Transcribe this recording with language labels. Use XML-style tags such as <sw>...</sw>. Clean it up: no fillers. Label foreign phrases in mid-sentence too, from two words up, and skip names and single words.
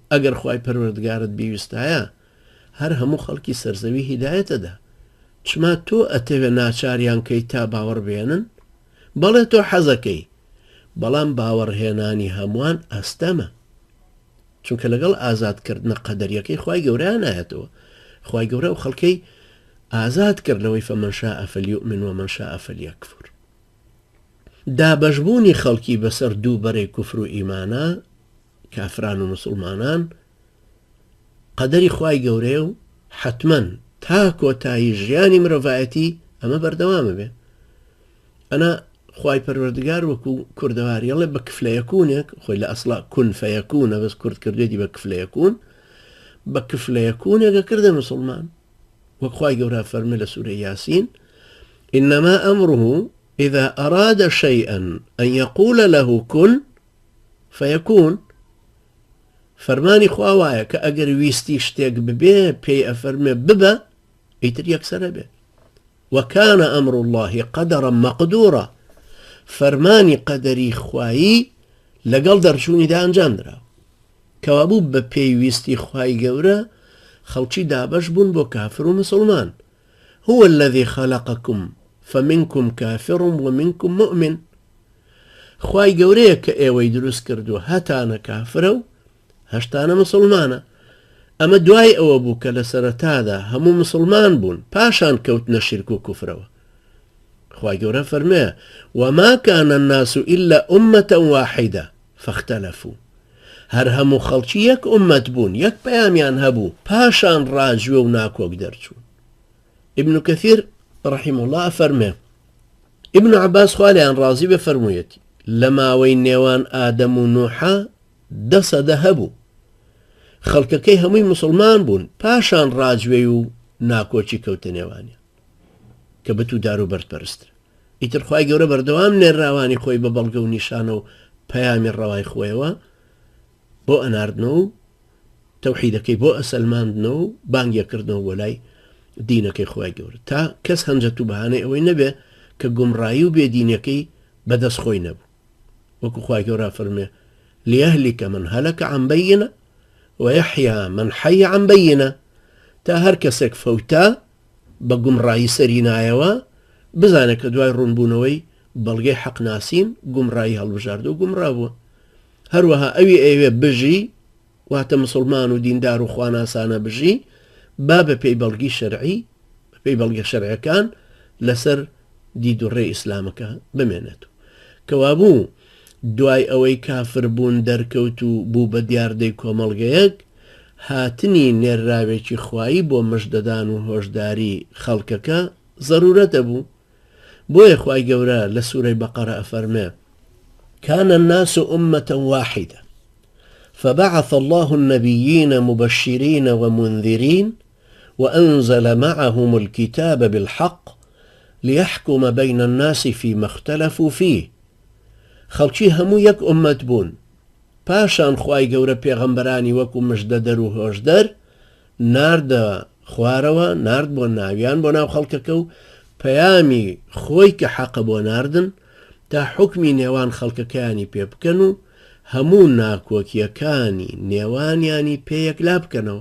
<ckb>ئەگەر خوای پەروەردگارت بیویستایە هەر هەموو خەڵکی سەرزەوی هیدایەتەدا چما تۆ ئەتەوێ ناچاریان کەی تا باوەڕ بێنن بەڵێ تۆ حەزەکەی بەڵام باوەڕهێنانی هەمووان ئەستەمە چونکە لەگەڵ ئازادکردنە قەدەریەکەی خوای گەورەیان نایەتەوە. خوای گەورە و خەڵکەی ئازاد کردنەوەی</ckb> <ar>فەمەن شاء فەلیؤمن ومن شاء فەلیەکفر.</ar> <ckb>دابەشبوونی خەڵکی بەسەر دوو بەرەی کوفر و ئیمانە کافران و مسلمانان قەدەری خوای گەورەیە و حتمەن تا کۆتایی ژیانی مرۆڤایەتی ئەمە بەردەوامە بێ. ئەنا خوای پەروەردگار وەکو کوردەواریەڵێ بە کفلەیەکوونێک خۆی لە ئەسڵا</ckb> <ar>کون فەیەکوونە</ar> <ckb>بەس کورد کردێتی بە کفلەیەکوون بە کفلەیەکوونێکە کردە مسلمان وەک خوای گەورە فەرمێ لە سوورەی یاسین</ckb> <ar>إنما أمره إذا أراد شيئا أن يقول له كن فيكون.</ar> <ckb>فەرمانی خوا وایە کە ئەگەر ویستی شتێک ببێ پێی ئەفەرمێ ببە ئیتر یەکسەرە بێ.</ckb> <ar>وكان أمر الله قدرا مقدورا</ar> <ckb>فەرمانی قەدەری خوایی لەگەڵ دەرچوونیدا ئەنجامدراوە کەوا بوو بە پێویستی خوای گەورە خەڵکی دابەش بوون بۆ کافر و مسلمان.</ckb> <ar>هو الذي خلقكم فمنكم كافر ومنكم مؤمن.</ar> <ckb>خوای گەورەیە کە ئێوەی دروست کردو هەتانە کافرە و هەشتانە مسلمانە. ئەمە دوای ئەوە بوو کە لە سەرەتادا هەموو مسلمان بوون پاشان کەوتنە شیرک و کوفرەوە. خوای گەورە فەرمێ</ckb> <ar>وما كان الناس إلا أمة واحدة فاختلفوا.</ar> <ckb>هەر هەموو خەڵکی یەک ئومەت بوون یەک پەیامیان هەبوو پاشان ڕاجوێ و ناکۆک دەرچوون. ابن كثير</ckb> <ar>رحمه الله</ar> <ckb>فەرمێ ابن عباس خوا لێیان ڕازی بێ فەرموویەتی لە ماوەی نێوان ئادەم و نوحە 10 سەدە هەبوو خەڵکەکەی هەمووی مسلمان بوون پاشان ڕاجوێ و ناکۆچی کەوتە نێوانیان کە بەت و دار و بەرپەرسترە. ئیتر خوای گەورە بەردەوام نێراوانی خۆی بە بەڵگە و نیشانە و پەیامی ڕەوای خۆیەوە بۆ ئەناردنەوە و تەوحیدەکەی بۆ ئەسەلماندنەوە و بانگیەکردنەوە بۆ لای دینەکەی خوای گەورە تا کەس هەنجەت و بەهانەی ئەوەی نەبێ کە گومڕایی و بێدینەکەی بەدەست خۆی نەبوو. وەکو خوای گەورە فەرمێ</ckb> <ar>ليهلك من هلك عن بينة ويحيى من حي عن بينة</ar> <ckb>تا هەر کەسێک فەوتا بە گومڕایی سەری نایەوە بزانێت کە دوای ڕوونبوونەوەی بەڵگەی حەقناسین گومڕایی هەڵبژاردە و گومڕا بووە. هەروەها ئەوی ئەوێ بژی واتە مسلمان و دیندار و خواناسانە بژی با بە پێی بەڵگی شەرعی بە پێی بەڵگە شەرعەکان لەسەر دید و ڕێ ئیسلامەکە بمێنێت. کەوابوو دوای ئەوەی کافر بوون دەرکەوت و بوو بە دیاردەی کۆمەڵگەیەک هاتنی نێرراوێکی خوایی بۆ مژدەدان و هۆشداری خەڵکەکە ضرورەتە بوو. بۆیە خوای گەورە لە سوورەی بەقەرە ئەفەرمێ</ckb> <ar>كان الناس أمة واحدة فبعث الله النبيين مبشرين ومنذرين وأنزل معهم الكتاب بالحق ليحكم بين الناس فيما اختلفوا فيه.</ar> <ckb>خەڵکی هەموو یەک ئومەت بوون، پاشان خوای گەورە پێغەمبەرانی وەکو مژدەدەر و هۆشدەر ناردە خوارەوە، نارد بۆ ناویان بۆ ناو خەڵکەکە و پەیامی خۆی کە حەقە بۆ ناردن تا حکمی نێوان خەڵکەکانی پێ بکەن و هەموو ناکۆکیەکانی نێوانیانی پێیەکلا بکەنەوە.</ckb>